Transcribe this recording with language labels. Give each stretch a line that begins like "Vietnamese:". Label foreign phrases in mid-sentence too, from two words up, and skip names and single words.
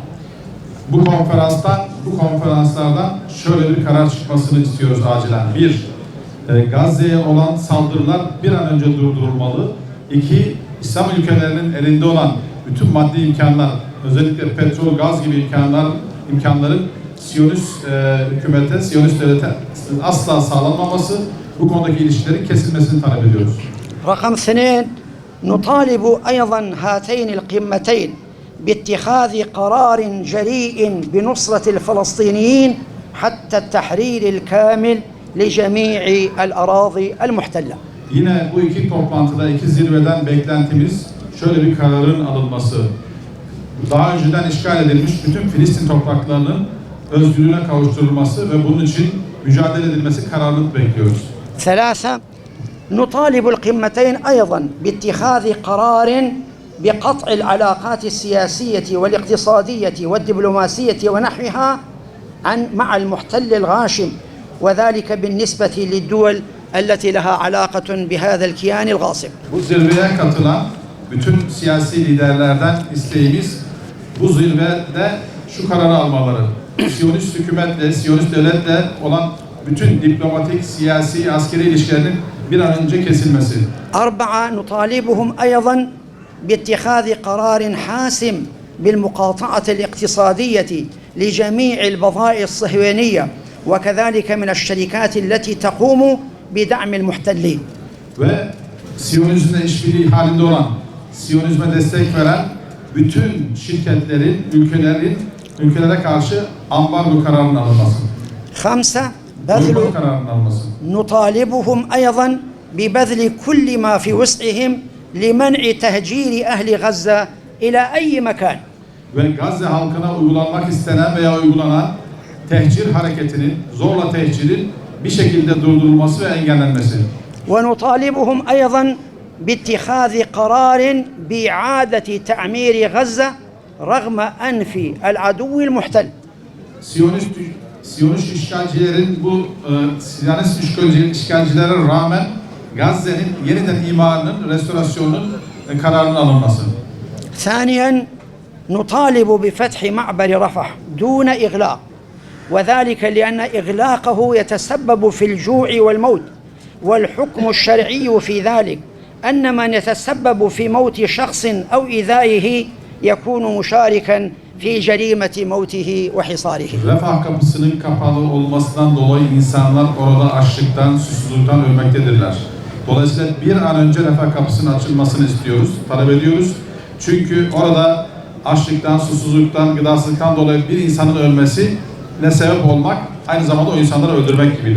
Turkish: Bu konferanslardan şöyle bir karar çıkmasını istiyoruz acilen. Bir, Gazze'ye olan saldırılar bir an önce durdurulmalı. İki, İslam ülkelerinin elinde olan bütün maddi imkanlar, özellikle petrol, gaz gibi imkanların Siyonist hükümete, Siyonist devlete asla sağlanmaması, bu konudaki ilişkilerin kesilmesini talep ediyoruz.
Arabic: رقم اثنين نطالب أيضا هاتين القمتين باتخاذ قرار جريء بنصرة الفلسطينيين حتى التحرير الكامل لجميع الأراضي المحتلة.
Turkish: Yine bu iki toplantıda, iki zirveden beklentimiz şöyle bir kararın alınması. Daha önceden işgal edilmiş bütün Filistin topraklarının özgürlüğüne kavuşturulması ve bunun için mücadele edilmesi kararını bekliyoruz.
Arabic: ثلاثة نطالب القمتين أيضا باتخاذ قرار بقطع العلاقات السياسية والاقتصادية والدبلوماسية ونحوها مع المحتل الغاشم، وذلك بالنسبة للدول التي لها علاقة بهذا الكيان الغاصب.
Turkish: Bu zirveye katılan bütün siyasi liderlerden isteğimiz bu zirvede şu kararı almaları. Siyonist hükümetle, Siyonist devletle olan bütün diplomatik, siyasi, askeri ilişkilerin bir an önce kesilmesi.
Arabic: أربعة نطالبهم أيضا باتخاذ قرار حاسم بالمقاطعة الاقتصادية لجميع البضائع الصهيونية وكذلك من الشركات التي تقوم بدعم المحتلين.
Turkish: Ve Siyonizmle işbirliği halinde olan, Siyonizme destek veren bütün şirketlerin, ülkelere karşı ambargo kararının alınması.
Arabic: خمسة
Turkish: Boykot kararının alınması.
Arabic: نطالبهم أيضا ببذل كل ما في وسعهم لمنع تهجير أهل غزة إلى أي مكان.
Turkish: Ve Gazze halkına uygulanmak istenen veya uygulanan tehcir hareketinin, zorla tehcirin bir şekilde durdurulması ve engellenmesi.
Arabic: ونطالبهم أيضا باتخاذ قرار بإعادة تعمير غزة رغم أنف العدو المحتل.
Turkish: Siyonist işgalcilerin Siyonist işgalcilere rağmen Gazze'nin yeniden imarının, restorasyonunun kararının alınması.
Arabic: ثانيا نطالب بفتح معبر رفح دون إغلاق، وذلك لأن إغلاقه يتسبب في الجوع والموت، والحكم الشرعي في ذلك أن من يتسبب في موت شخص أو إيذائه يكون مشاركا في جريمة موته وحصاره.
Turkish: Refah kapısının kapalı olmasından dolayı insanlar orada açlıktan, susuzluktan ölmektedirler. Dolayısıyla bir an önce refah kapısının açılmasını istiyoruz, talep ediyoruz. Çünkü orada açlıktan, susuzluktan, gıdasızlıktan dolayı bir insanın ölmesi ne sebep olmak, aynı zamanda o insanları öldürmek gibidir.